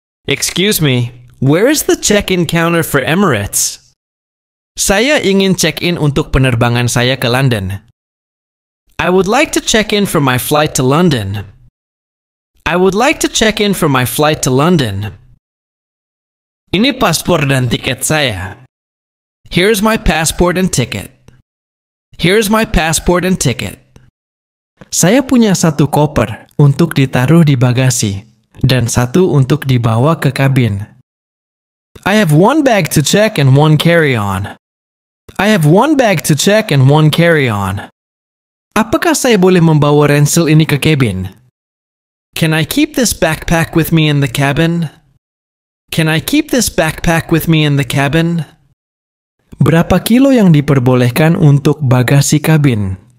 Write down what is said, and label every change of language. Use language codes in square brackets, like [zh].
[en] Excuse me, where is the check-in counter for Emirates? [id] Saya ingin check-in untuk penerbangan saya ke London. [en] I would like to check in for my flight to London. I would like to check in for my flight to London. [id] Ini paspor dan tiket saya. [en] Here's my passport and ticket. Here's my passport and ticket. [id] Saya punya satu koper untuk ditaruh di bagasi dan satu untuk dibawa ke kabin. [en] I have one bag to check and one carry-on. I have one bag to check and one carry-on. [id] Apakah saya boleh membawa ransel ini ke kabin? [en] Can I keep this backpack with me in the cabin? Can I keep this backpack with me in the cabin? [id] Berapa kilo yang diperbolehkan untuk bagasi kabin?